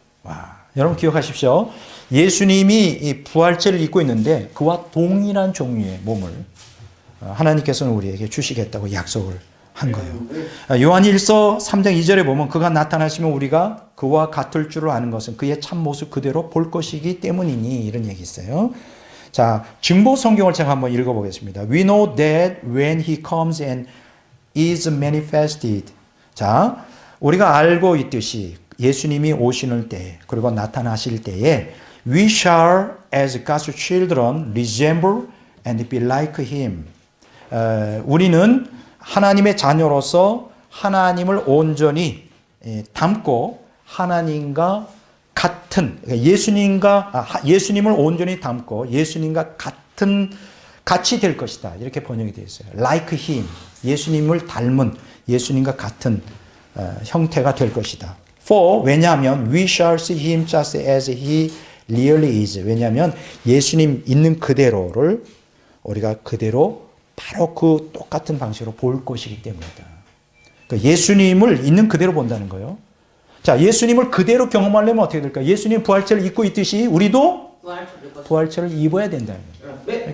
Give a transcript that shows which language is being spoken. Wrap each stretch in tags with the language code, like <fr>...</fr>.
<ko>와, 여러분 기억하십시오. 예수님이 이 부활체를 입고 있는데 그와 동일한 종류의 몸을 하나님께서는 우리에게 주시겠다고 약속을 한 거예요. 요한일서 3장 2절에 보면 그가 나타나시면 우리가 그와 같을 줄을 아는 것은 그의 참모습 그대로 볼 것이기 때문이니 이런 얘기 있어요. 자, 증보 성경을 제가 한번 읽어보겠습니다.</ko> <en>We know that when he comes and is manifested.</en> <ko>자, 우리가 알고 있듯이 예수님이 오시는 때 그리고 나타나실 때에</ko> <en>we shall as God's children resemble and be like him.</en> <ko>우리는 하나님의 자녀로서 하나님을 온전히 닮고 하나님과 같은 예수님을 온전히 닮고 예수님과 같이 될 것이다. 이렇게 번역이 되어 있어요.</ko> <en>Like him.</en> <ko>예수님을 닮은 예수님과 같은 형태가 될 것이다.</ko> <en>For 왜냐하면 we shall see him just as he really is.</en> <ko>왜냐하면 예수님 있는 그대로를 우리가 그대로 바로 그 똑같은 방식으로 볼 것이기 때문이다. 그러니까 예수님을 있는 그대로 본다는 거예요. 자, 예수님을 그대로 경험하려면 어떻게 될까? 예수님 부활체를 입고 있듯이 우리도 부활체를 입어야 된다는 거예요.</ko>